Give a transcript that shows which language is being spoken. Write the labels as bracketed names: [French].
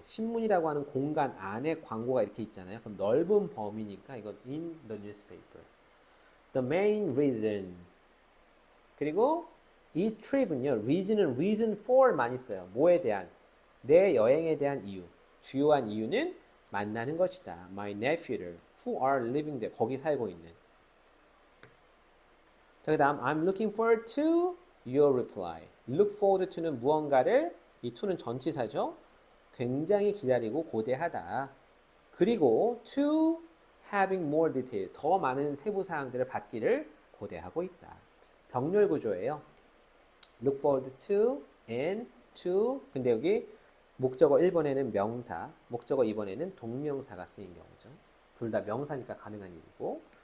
[Korean] 신문이라고 하는 공간 안에 광고가 이렇게 있잖아요. 그럼 넓은 범위니까 이건 [English] in the newspaper. The main reason. [Korean] 그리고 이 trip은요. reason은 reason for 많이 써요. 뭐에 대한? 내 여행에 대한 이유. 주요한 이유는 만나는 것이다. [English] My nephew를 who are living there. [Korean] 거기 살고 있는. [English] 자, 그 다음 I'm looking forward to your reply. [Korean] look forward to는 무언가를 이 to는 전치사죠. 굉장히 기다리고 고대하다. [English] 그리고 to having more detail. [Korean] 더 많은 세부 사항들을 받기를 고대하고 있다. 병렬 구조예요. look forward to and to. 근데 여기 목적어 1번에는 명사, 목적어 2번에는 동명사가 쓰인 경우죠. 둘 다 명사니까 가능한 일이고.